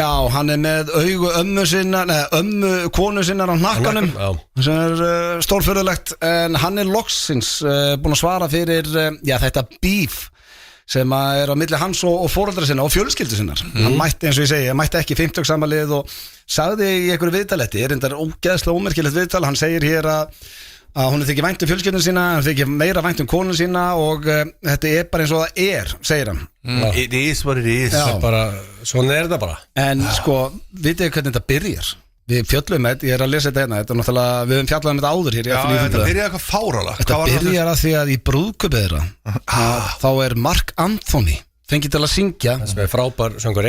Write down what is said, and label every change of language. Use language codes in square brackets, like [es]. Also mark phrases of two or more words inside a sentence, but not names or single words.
[is] Já, hann með augu ömmu konu sinnar á hnakkanum sem stórfurðulegt, en hann loksins búin að svara fyrir þetta beef sem á milli hans og foreldra sinna og fjölskyldu sinnar. Hann mætti, eins og ég segi, mætti ekki 50 samanlega og sagði í einhverju viðtaletti, reyndar ógeðslega ómerkilegt viðtal, hann segir hér að hún þykir vænt fjölskyldun sína, hún þykir meira vænt konun sína og þetta bara eins og það segir hann. [en] It is what it is. [is] Bara, svona það bara. En sko, vitið þið hvernig þetta byrjar? Við fjöllum þetta, ég að lesa þetta náttúrulega, við höfum fjallað þetta áður hér. Já, þetta byrjaði eitthvað fárálegt. Þetta byrjar að því að í brúðkaupi þeirra, þá Mark Anthony fengið til að syngja, sem frábær söngvari,